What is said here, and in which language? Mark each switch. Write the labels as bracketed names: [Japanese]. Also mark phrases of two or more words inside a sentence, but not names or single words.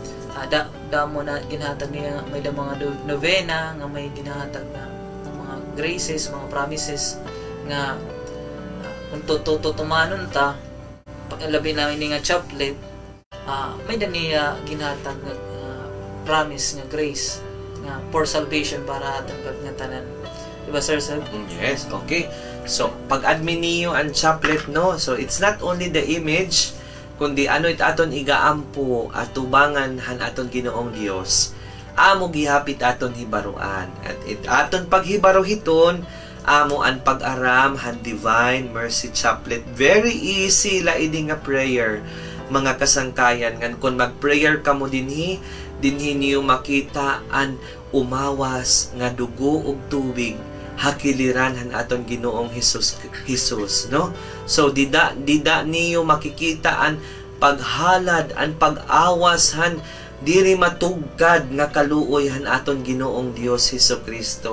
[Waray] da mo na ginhatag niya may da mga novena nga may ginhatag na mga graces, mga promises nga kung tutumanon ta paglabi na ini nga chaplet, may da niya ginhatag nga promise nga grace nga [English] for salvation [Waray] para aton nga tanan. Diba, sir? [English] Yes, okay. [Waray] So, pag-admin niyo ang chaplet, no? [English] So, it's not only the image, [Waray] kundi ano it aton igaampo at tubangan han aton Ginoong Dios. Amo gihapit aton hibaruan. At it aton paghibaro hiton, amo an pag-aram han [English] divine mercy chaplet. Very easy [Waray] la ini nga prayer, mga kasangkayan. Ngan kung mag-prayer ka mo dinhi niyo makita an umawas nga dugo ug tubig hakiliran han aton Ginoong Hesus, no? So dida niyo makikita an paghalad, an pag-awas han diri matugkad nga kaluoy han aton Ginoong Dios Hesukristo.